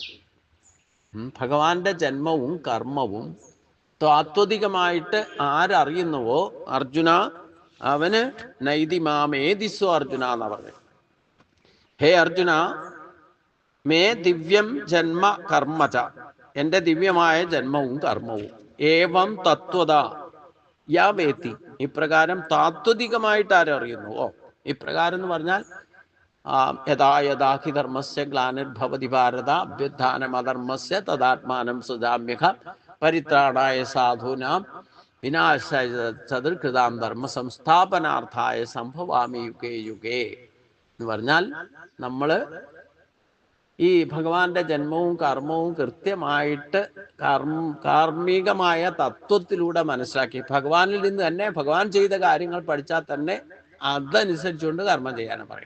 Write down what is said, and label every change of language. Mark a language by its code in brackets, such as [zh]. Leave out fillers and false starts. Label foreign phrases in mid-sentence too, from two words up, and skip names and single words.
[ml] ഭഗവാന്റെ ജന്മവും കർമ്മവും താത്വികമായിട്ട് ആരറിയുന്നുവോ അർജുന അവന് [sa] നൈതി മാമേതിസ്വ അർജുന [ml] എന്നാ പറഞ്ഞത്. [sa] ഹേ അർജുന, മേ ദിവ്യം ജന്മ കർമ്മച, [ml] എൻ്റെ ദിവ്യമായ ജന്മവും കർമ്മവും [sa] ഏവം തത്വത യാ വേത്തി, [ml] ഇപ്രകാരം താത്വികമായിട്ട് ആരറിയുന്നുവോ. ഇപ്രകാരം എന്ന് പറഞ്ഞാൽ [sa] യഥാ യഥാ ഹി ധർമ്മസ്യ ഗ്ലാനിർഭവതി ഭാരത അഭ്യുത്ഥാനമധർമ്മസ്യ തദാത്മാനം സുജാമ്യഹ പരിത്രാണായ സാധൂനാം വിനാശായ ചതുർകൃതാം ധർമ്മ സംസ്ഥാപനാർത്ഥായ സംഭവാമി യുഗേ യുഗേ [ml] എന്ന് പറഞ്ഞാൽ നമ്മൾ ഈ ഭഗവാന്റെ ജന്മവും കർമ്മവും കൃത്യമായിട്ട് കാർമ്മികമായ തത്വത്തിലൂടെ മനസ്സിലാക്കി ഭഗവാനിൽ നിന്ന് തന്നെ ഭഗവാൻ ചെയ്ത കാര്യങ്ങൾ പഠിച്ചാൽ തന്നെ അതനുസരിച്ചുകൊണ്ട് കർമ്മം ചെയ്യാനും പറയും.